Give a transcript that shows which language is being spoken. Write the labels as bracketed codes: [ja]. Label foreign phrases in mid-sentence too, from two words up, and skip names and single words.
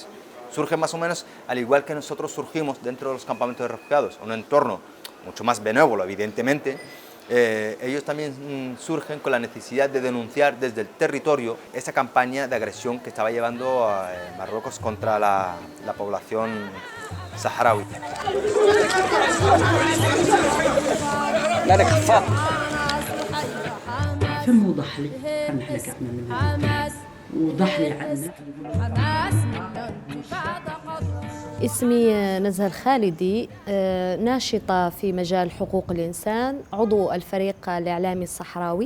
[es] Surge más o menos al igual que nosotros surgimos dentro de los campamentos de refugiados, un entorno mucho más benévolo, evidentemente. Ellos también surgen con la necesidad de denunciar desde el territorio esa campaña de agresión que estaba llevando Marruecos contra la población saharaui. [ar] اسمي نزهة الخالدي، ناشطة في مجال حقوق الإنسان، عضو الفريق الإعلامي الصحراوي.